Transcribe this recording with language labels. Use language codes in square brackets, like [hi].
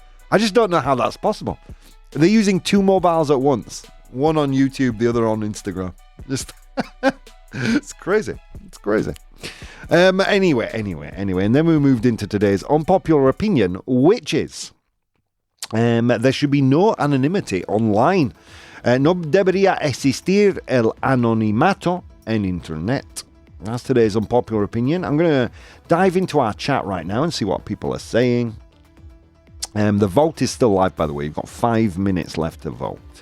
[en] I just don't know how that's possible. They're using 2 mobiles at once. One on YouTube, the other on Instagram. Just it's crazy. Anyway. And then we moved into today's unpopular opinion, which is there should be no anonymity online. [es] No debería existir el anonimato en internet. [en] That's today's unpopular opinion. I'm going to dive into our chat right now and see what people are saying. The vote is still live, by the way. You've got 5 minutes left to vote.